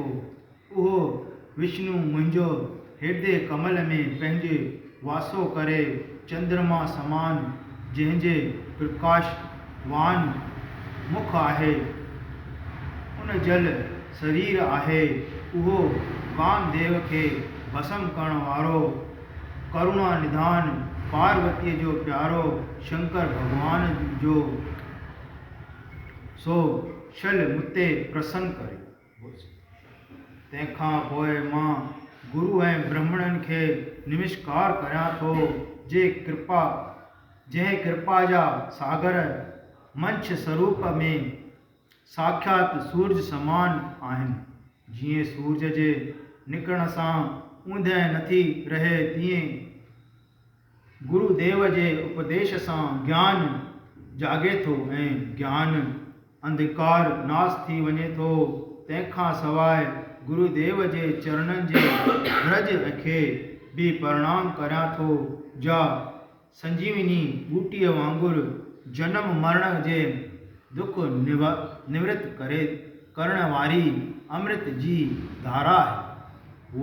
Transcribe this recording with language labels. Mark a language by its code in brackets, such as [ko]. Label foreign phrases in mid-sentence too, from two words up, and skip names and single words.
[sd] उहो विष्णु मुंहिंजो हृदय कमल में पंहिंजे वासो करे चंद्रमा समान जंहिंजे प्रकाशवान मुख आहे, उन जल शरीर आहे। उहो कामदेव खे भस्म करण वारो करुणा निधान पार्वतीअ जो प्यारो शंकर भगवान जो सो शल मुते प्रसन्न करे। तंहिंखां पोइ मां गुरु ऐं ब्राह्मणनि खे नमस्कार करियां थो, जंहिं कृपा जा सागर मंच स्वरूप में साक्षात सूरज समान आहिनि। जीअं सूरज जे निकिरण सां ऊंदहि नथी रहे, तीअं गुरुदेव जे उपदेश सां ज्ञान जागे थो ऐं ज्ञान अंधकार नाश थी वञे थो। तंहिंखां सवाइ गुरुदेव जे चरणनि जे रज खे बि प्रणाम करियां थो, जा संजीवनी बूटीअ वांगुरु जनम मरण जे दुख निवृत्त करण वारी अमृत जी धारा आहे।